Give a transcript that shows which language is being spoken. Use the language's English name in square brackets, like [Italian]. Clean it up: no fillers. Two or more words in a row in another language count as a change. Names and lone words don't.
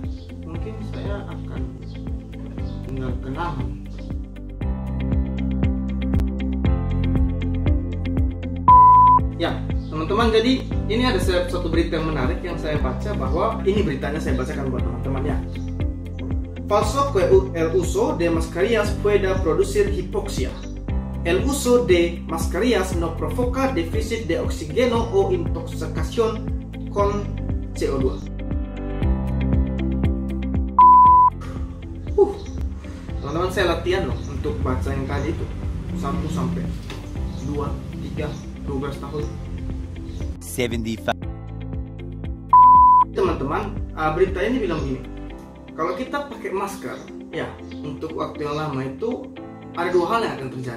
[Indonesian] Mungkin saya akan tinggal kenangan. Ya, teman-teman, jadi ini ada satu berita yang menarik yang saya baca, bahwa ini beritanya saya bacakan buat teman-teman ya. [Spanish] Falso que el uso de mascarillas pueda producir hipoxia. El uso de mascarillas no provoca déficit de oxígeno o intoxicación con CO2. [Indonesian] Teman-teman, saya latihan loh untuk baca yang tadi itu 1 sampai 2, 3, 12 tahun. 75. Teman-teman, berita ini bilang gini, kalau kita pakai masker ya untuk waktu yang lama itu ada 2 hal yang akan terjadi.